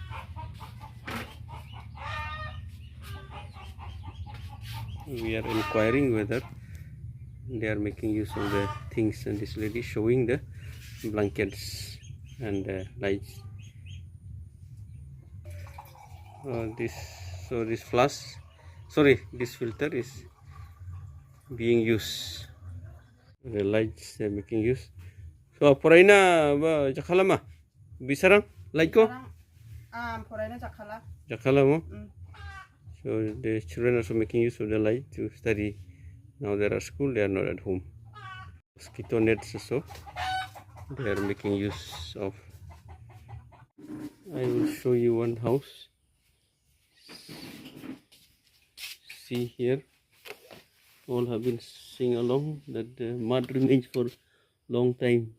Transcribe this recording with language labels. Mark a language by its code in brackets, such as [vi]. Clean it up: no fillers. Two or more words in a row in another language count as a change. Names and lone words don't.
[en] We are inquiring whether they are making use of the things, and this lady showing the blankets and the lights. This filter is being used. The lights they're making use. [grt] So porayna ba jakalama bisarang light ko porayna jakala. Jakala mo. [en] So the children are also making use of the light to study. Now they are at school, they are not at home. Mosquito nets also they are making use of. I will show you one house. See here, all have been sing along that the mud remains for long time.